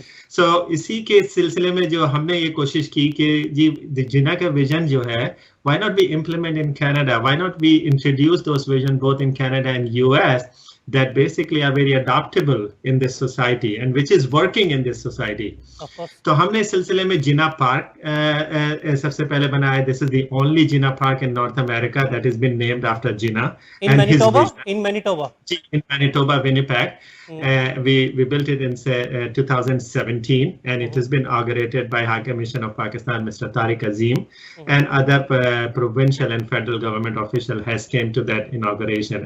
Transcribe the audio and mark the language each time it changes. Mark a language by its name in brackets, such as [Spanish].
[Urdu] سو اسی کے سلسلے میں جو ہم نے یہ کوشش کی کہ جی جناح کا ویژن جو ہے [English] why not we implement in Canada? Why not we introduce those visions both in Canada and US that basically are very adaptable in this society and which is working in this society? [Urdu] تو ہم نے اس سلسلے میں جناح park سب سے پہلے بنایا. [English] This is the only Jinnah Park in North America that has been named after Jinnah. In Manitoba? In Manitoba. In Manitoba, Winnipeg. We built it in 2017 and it has been inaugurated by High Commission of Pakistan, Mr. Tariq Azim, and other provincial and federal government official has came to that inauguration.